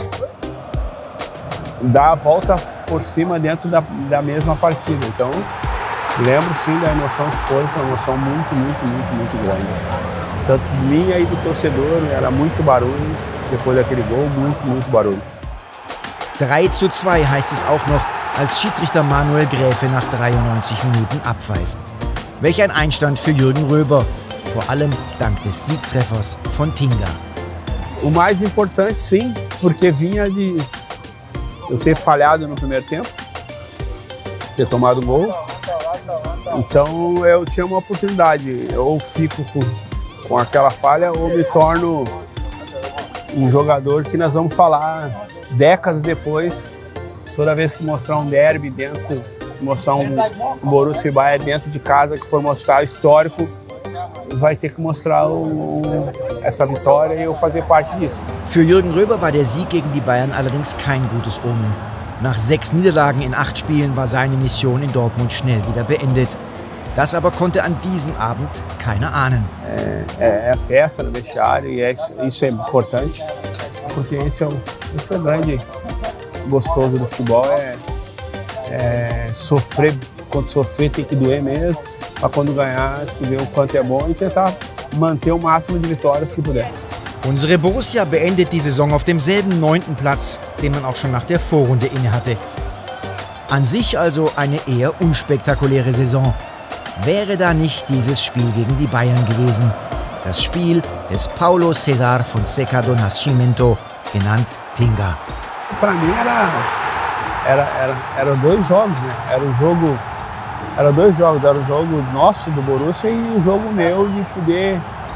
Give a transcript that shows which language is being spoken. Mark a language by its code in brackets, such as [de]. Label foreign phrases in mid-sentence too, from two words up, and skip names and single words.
[pt] Dar a volta por cima dentro da mesma partida. Então, lembro sim da emoção que foi uma emoção muito grande. Tanto de mim e do torcedor, era muito barulho, depois daquele gol, muito barulho. [de] 3:2 heißt es auch noch, als Schiedsrichter Manuel Gräfe nach 93 Minuten abpfeift. Welch ein Einstand für Jürgen Röber, vor allem dank des Siegtreffers von Tinga. [pt] O mais importante sim, porque vinha de eu ter falhado no primeiro tempo, ter tomado gol. Então eu tinha uma oportunidade, ou fico com aquela falha ou me torno um jogador que nós vamos falar décadas depois, toda vez que mostrar um derby dentro, mostrar um Borussia Bayern dentro de casa, que for mostrar histórico, vai ter que mostrar essa vitória e eu fazer parte disso. [de] Für Jürgen Röber war der Sieg gegen die Bayern allerdings kein gutes Omen. Nach 6 Niederlagen in 8 Spielen war seine Mission in Dortmund schnell wieder beendet. Das aber konnte an diesem Abend keiner ahnen. [pt] É festa no vestiário e isso é importante. porque esse é o grande gostoso do futebol, é sofrer. Quando sofrer tem que doer mesmo, para quando ganhar, tu ver o quanto é bom e tentar manter o máximo de vitórias que puder. [de] Unsere Borussia beendet die Saison auf demselben 9. Platz, den man auch schon nach der Vorrunde innehatte. An sich also eine eher unspektakuläre Saison. Wäre da nicht dieses Spiel gegen die Bayern gewesen. Das Spiel des Paulo César Fonseca do Nascimento, genannt Tinga. [pt] Para mim era 2 jogos, né? Era 2 jogos, era o jogo nosso do Borussia e o jogo meu de poder